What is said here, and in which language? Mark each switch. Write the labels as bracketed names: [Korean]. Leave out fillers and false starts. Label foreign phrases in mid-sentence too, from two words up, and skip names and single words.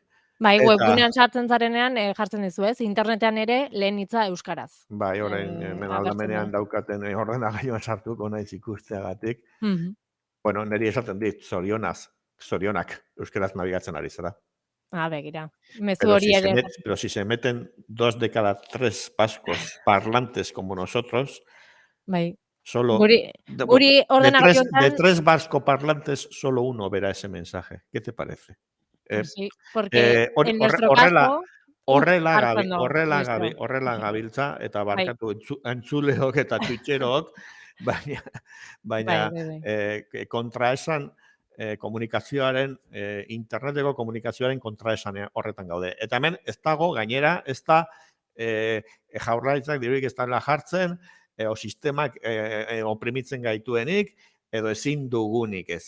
[Basque] Bai, webgunean sartzen zarenean, jartzen dizu ez, internetean ere lehen hitza euskaraz. Bai, orain aldamenean daukaten ordenagailuan sartuko naiz ikusteagatik. Bueno, niri esaten dit, zorionak euskaraz nabigatzen ari zara. Begira, mezu hori ere. [Spanish] Pero si se meten 2 de cada 3 vascos parlantes como nosotros, solo de 3 vasco parlantes, solo uno verá ese mensaje. ¿Qué te parece? Sí, porque en nuestro caso... [Basque] Horrela gabiltza, eta barkatu entzuleok eta txutxerok, baina kontraesan komunikazioaren, interneteko komunikazioaren kontraesan horretan gaude. Eta hemen ez dago, gainera, ez da jaurlaritzak dirurik ez dela jartzen, o sistemak oprimitzen gaituenik, edo ezin dugunik ez.